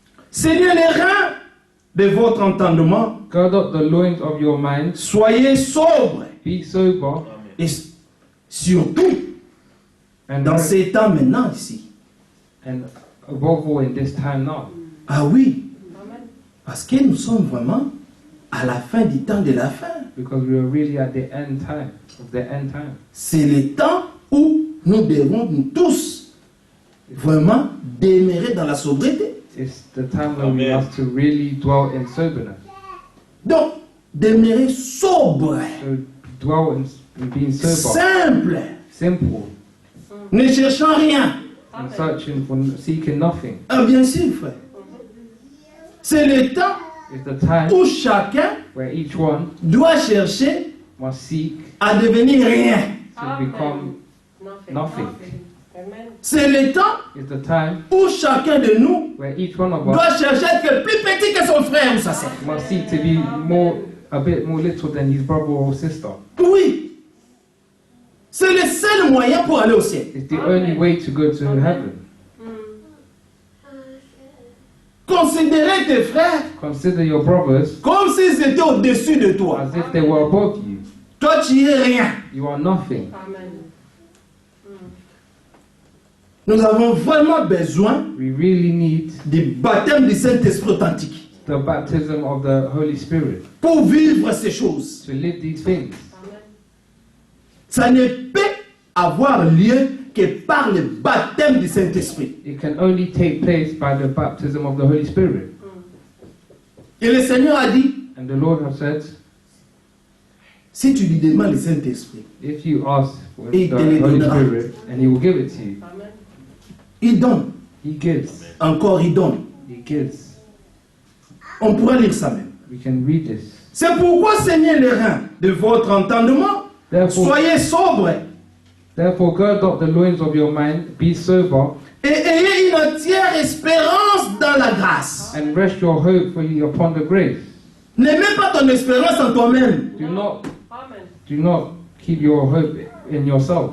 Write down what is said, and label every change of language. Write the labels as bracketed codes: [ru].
[fr] Seigneur, les reins de votre entendement, [en] gird up the loins of your mind, [fr] soyez sobres [en] be sober, [fr] et surtout [en] and, [fr] dans ces temps maintenant ici. [en] and above all in this time now. [fr] Ah oui, [en] Amen. [fr] parce que nous sommes vraiment à la fin du temps de la fin. [en] Because we are really at the end time of the end time. [fr] C'est le temps où nous devons nous tous vraiment demeurer dans la sobriété. [en] It's the time when we Amen. have to really dwell in soberness. [fr] Donc, demeurer sobre, [en] So dwell in being sober, [fr] simple, [en] simple, [fr] ne cherchant rien. [en] and searching for seeking nothing. [fr] Ah, bien sûr, frère. C'est le temps [en] It's the time [fr] où chacun [en] where each one [fr] doit chercher [en] must seek [fr] à devenir rien. [en] to become nothing. Amen. [fr] C'est le temps [en] It's the time [fr] où chacun de nous [en] where each one of us [fr] doit chercher à être plus petit que son frère ou sa sœur. [en] must seek to be a bit more little than his brother or sister. [fr] Oui. C'est le seul moyen pour aller au ciel. [en] It's the only way to go to heaven. [fr] Considérer tes frères [en] Consider your brothers [fr] comme s'ils étaient au-dessus de toi. [en] as if they were above you. [fr] Toi, tu es rien. [en] You are nothing. Amen. [fr] Nous avons vraiment besoin [en] We really need [fr] du baptême du Saint-Esprit authentique [en] the baptism of the Holy Spirit [fr] pour vivre ces choses. [en] to live these things. Amen. [fr] Ça ne peut avoir lieu que par le baptême du Saint-Esprit. [en] It can only take place by the baptism of the Holy Spirit. [fr] Et le Seigneur a dit, [en] And the Lord has said, [fr] si tu lui demandes le Saint-Esprit, [en] if you ask for [fr] Et [en] the [fr] te le [en] Holy [fr] donnera. [en] Spirit, and He will give it to you. Amen. [fr] il donne. [en] He gives. [fr] Encore, il donne. [en] He gives. [fr] On pourra lire ça même. [en] We can read this. [fr] C'est pourquoi, Seigneur, les reins de votre entendement, [en] Therefore, [fr] soyez sobres [en] therefore, gird up the loins of your mind, be sober, [fr] et ayez une entière espérance dans la grâce. [en] and rest your hope fully upon the grace. [fr] Ne mets pas ton espérance en toi-même, [en] Amen. Do not keep your hope in yourself,